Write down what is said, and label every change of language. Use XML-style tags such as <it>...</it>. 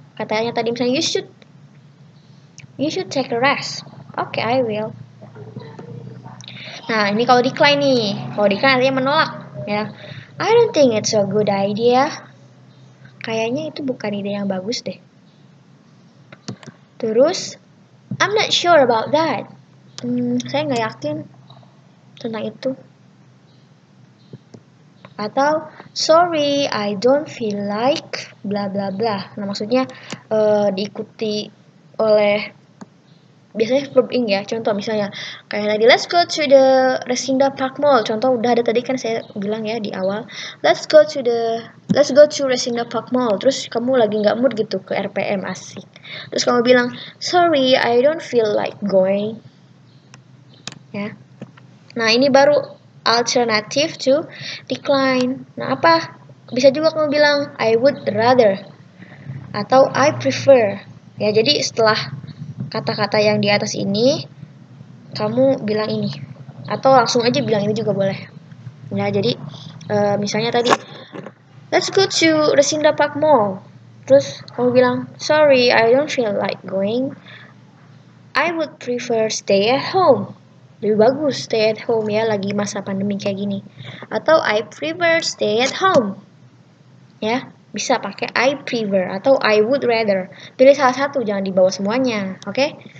<id>Katanya tadi misalnya</id> <en>you should take a rest. Okay, I will.</en> <id>Nah, ini kalau decline nih. Kalau decline artinya menolak ya.</id> <en>I don't think it's a good idea.</en> <id>Kayaknya itu bukan ide yang bagus deh. Terus</id> <en>I'm not sure about that.</en> <id>Saya nggak yakin tentang itu.</id> <en>Atau sorry, I don't feel like bla bla bla.</en> <id>Nah, maksudnya diikuti oleh biasanya verb ing ya. Contoh misalnya kayak tadi</id> <en>let's go to the Resinda Park Mall.</en> <id>Contoh udah ada tadi kan saya bilang ya di awal.</id> <en>Let's go to Resinda Park Mall.</en> <id>Terus kamu lagi nggak mood gitu ke RPM, asik. Terus kamu bilang</id> <en>sorry, I don't feel like going.</en> <id>Ya. Nah, ini baru alternative to decline. Nah, apa? Bisa juga kamu bilang</id> <en>I would rather</en> <id>atau</id> <en>I prefer.</en> <id>Ya, jadi setelah kata-kata yang di atas ini kamu bilang ini atau langsung aja bilang ini juga boleh. Ya, jadi misalnya tadi</id> <en>let's go to Resinda Park Mall.</en> <id>Terus kamu bilang</id> <en>sorry, I don't feel like going. I would prefer stay at home.</en> <id>Lebih bagus stay at home ya, lagi masa pandemi kayak gini.</id> <en>Atau I prefer stay at home.</en> <id>Ya, bisa pakai</id> <en>I prefer atau I would rather.</en> <id>Pilih salah satu, jangan dibawa semuanya, oke?</id>